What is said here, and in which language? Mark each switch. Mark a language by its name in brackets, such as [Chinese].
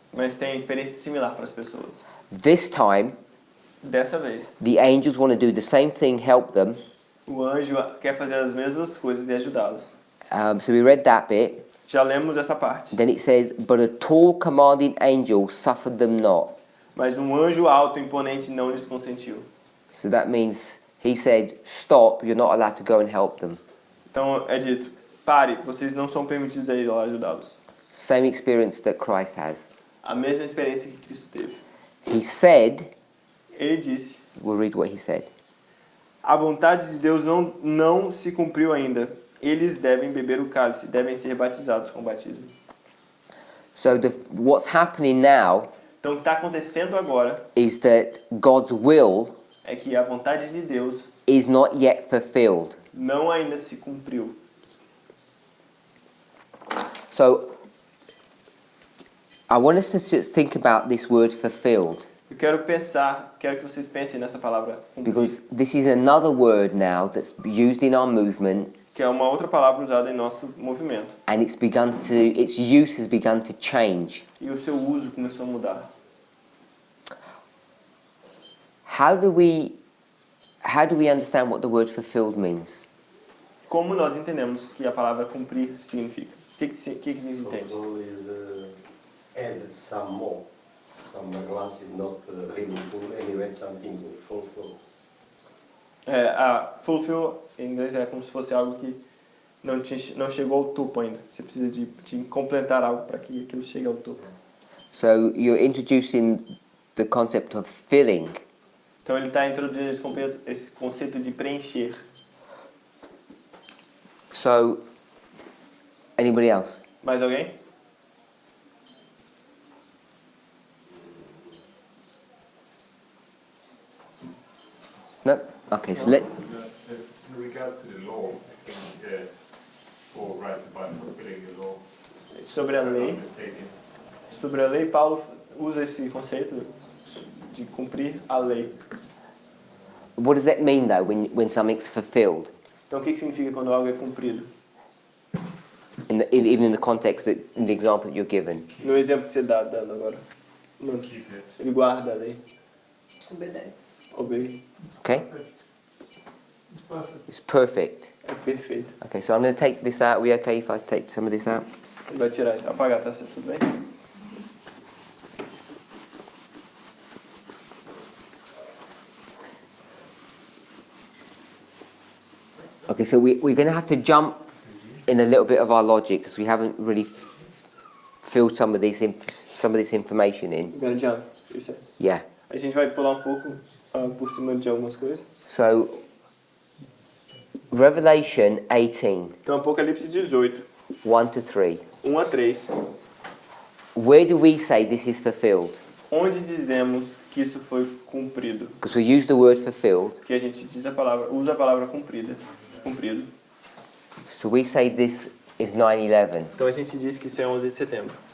[Portuguese] Mas tem experiência similar para as pessoas. [English] This time, [Portuguese] Dessa vez, [English] the angels want to do the same thing, help them. [Portuguese] o anjo quer fazer as mesmas coisas e ajudá-los. [English] So we read that bit. [Portuguese] Já lemos essa parte. [English] Then it says, but a tall commanding angel suffered them not. [Portuguese] Mas um anjo alto e imponente não lhes consentiu. [English] So that means he said, stop, you're not allowed to go and help them. [Portuguese] Então é dito, pare, vocês não são permitidos a ir lá ajudá-los. [English] Same experience that Christ has. [Portuguese] A mesma experiência que Cristo teve. [English] He said, [Portuguese] Ele disse, [English] we'll read what he said. [Portuguese] A vontade de Deus não se cumpriu ainda. Eles devem beber o cálice, devem ser batizados com o batismo. [English] So what's happening now [Portuguese] Então, o que está acontecendo agora [English] is that God's will [Portuguese] é que a vontade de Deus [English] is not yet fulfilled. [Portuguese] não ainda se cumpriu. [English] So I want us to just think about this word fulfilled, [Portuguese] Eu quero que vocês pensem nessa palavra cumprir, [English] because this is another word now that's used in our movement, [Portuguese] que é uma outra palavra usada em nosso movimento. [English] and its use has begun to change. [Portuguese] E o seu uso começou a mudar. [English] How do we understand what the word fulfilled means? [Portuguese] Como nós entendemos que a palavra cumprir significa? O que a gente entende? [English] Fulfill is add some more. Some glass is not really full, and you add something to fulfill. [Portuguese] Fulfill em inglês é como se fosse algo que não chegou ao topo ainda. Você precisa de completar algo para que aquilo chegue ao topo. [English] So you're introducing the concept of filling. [Portuguese] Então ele está introduzindo esse conceito de preencher. [English] So, anybody else? [Portuguese] Mais alguém? [English] No? Okay, so let's... In regards to the law, I think Paul writes about fulfilling the law. [Portuguese] Sobre a lei. Sobre a lei, Paulo usa esse conceito de cumprir a lei. [English] What does that mean, though, when something's fulfilled? [Portuguese] Então o que significa quando algo é cumprido? [English] Even in the context, in the example that you're given. [Portuguese] No exemplo que você está dando agora. Mano, ele guarda a lei. Obedece. [English] Obey. Okay? It's perfect. [Portuguese] É perfeito. [English] Okay, so I'm going to take this out. Are we okay if I take some of this out? [Portuguese] Ele vai tirar isso. Apagar, tá certo? Tudo bem? [English] Okay, so we're going to have to jump in a little bit of our logic because we haven't really filled some of this information in. We're gonna jump. You said. Yeah. [Portuguese] A gente vai pular pouco por cima de algumas coisas. [English] So, Revelation 18, [Portuguese] Então Apocalipse 18, [English] 1 to 3. [Portuguese] 1 a 3. [English] Where do we say this is fulfilled? [Portuguese] Onde dizemos que isso foi cumprido? [English] Because we use the word fulfilled. [Portuguese] Que a gente usa a palavra cumprido. [English] So we say this is 9/11. [Portuguese] Então a gente diz que isso é 11 de setembro.